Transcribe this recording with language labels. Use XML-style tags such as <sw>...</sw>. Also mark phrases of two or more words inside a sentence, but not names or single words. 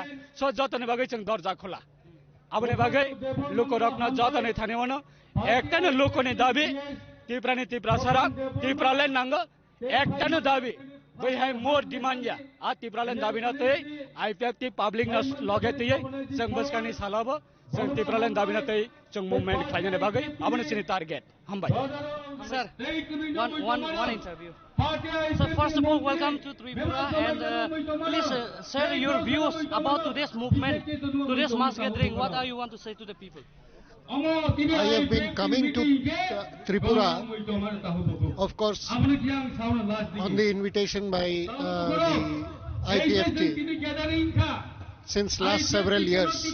<brx>स जतनि बागै जों दरजा खोला आबनि बागै लुकुरकना जतनि थानेवनो एकटानो लुकुनि दाबी टिप्रानि टिप्रा सारा टिप्रालेन नांगो एकटानो दाबी बै हाय</brx> <en>more demand</en> <brx>या आ टिप्रालेन दाबिना तै IPF ति पब्लिक न लगे तै जों बसकानि सालाबो जों टिप्रालेन दाबिना तै जों मुभमेन्ट खालायनो बागै आबनि सिनि टार्गेट हामबाय</brx> <en>Sir, one interview. So first of all, welcome to Tripura, and please share your views about today's movement, today's mass gathering. What are you want to say to the people? I have been coming to Tripura, of course, on the invitation by the IPF since last several years.</en>